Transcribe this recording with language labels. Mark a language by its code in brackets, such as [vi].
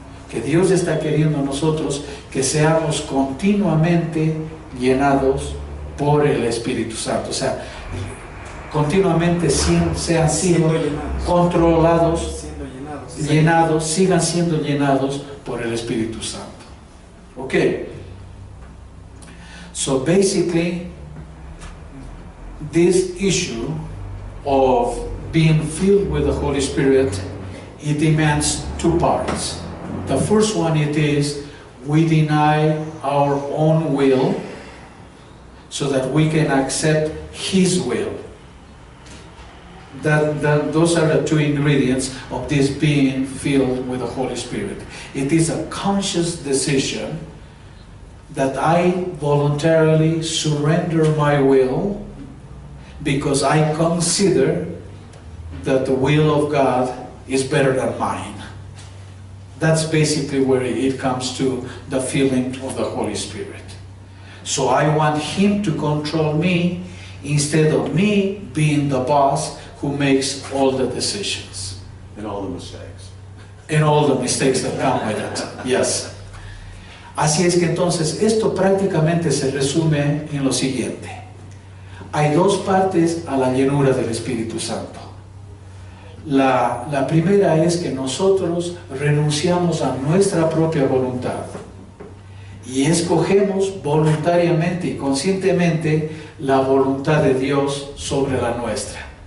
[es] Que Dios está queriendo a nosotros que seamos continuamente llenados por el Espíritu Santo. O sea, continuamente sean sido controlados, llenados, sigan siendo llenados por el Espíritu Santo. [en] Okay. So basically, this issue of being filled with the Holy Spirit, it demands two parts. The first one, it is, we deny our own will so that we can accept His will. Those are the two ingredients of this being filled with the Holy Spirit. It is a conscious decision that I voluntarily surrender my will because I consider that the will of God is better than mine. That's basically where it comes to the filling of the Holy Spirit. So I want Him to control me instead of me being the boss who makes all the decisions. And all the mistakes. And all the mistakes that come with it. Yes. [es] Así es que entonces esto prácticamente se resume en lo siguiente. Hay dos partes a la llenura del Espíritu Santo. La primera es que nosotros renunciamos a nuestra propia voluntad y escogemos voluntariamente y conscientemente la voluntad de Dios sobre la nuestra.